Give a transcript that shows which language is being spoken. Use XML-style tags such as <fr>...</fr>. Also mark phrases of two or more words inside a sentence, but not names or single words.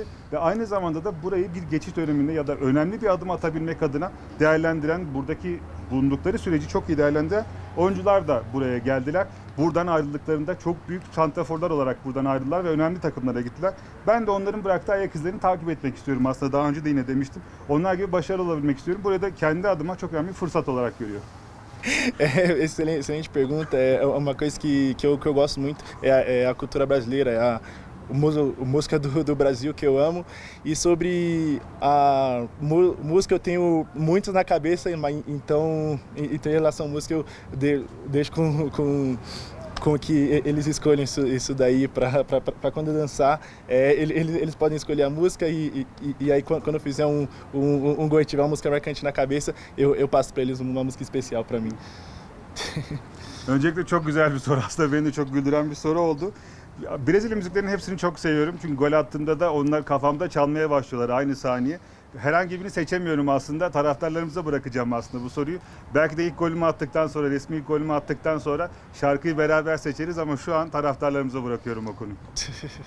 <tr>Ve aynı zamanda da burayı bir geçiş döneminde ya da önemli bir adım atabilmek adına değerlendiren, buradaki bulundukları süreci çok iyi değerlendiren oyuncular da buraya geldiler. Buradan ayrıldıklarında çok büyük santraforlar olarak buradan ayrıldılar ve önemli takımlara gittiler. Ben de onların brattığı ayak izlerini takip etmek istiyorum. Aslında daha önce de yine demiştim. Onlar gibi başarılı olabilmek istiyorum. Burayı da kendi adıma çok önemli bir fırsat olarak görüyorum.</tr> <pt>Excelente pergunta. É uma coisa que eu gosto muito, é a cultura brasileira, é a música do Brasil que eu amo. E sobre a música eu tenho muitos na cabeça, então em relação à música eu deixo com que eles escolhem isso daí para quando dançar. Eles podem escolher a música e aí quando eu fizer um gol e tiver uma música marcante na cabeça, eu passo para eles uma música especial para mim.</pt> <tr>Öncelikle çok güzel bir soru. Aslında beni de çok güldüren bir soru oldu. Brezilya müziklerinin hepsini çok seviyorum. Çünkü gol attığımda da onlar kafamda çalmaya başlıyorlar aynı saniye. Herhangi birini seçemiyorum aslında. Taraftarlarımıza bırakacağım aslında bu soruyu. Belki de ilk golümü attıktan sonra, resmi ilk golümü attıktan sonra şarkıyı beraber seçeriz ama şu an taraftarlarımıza bırakıyorum o konuyu.</tr>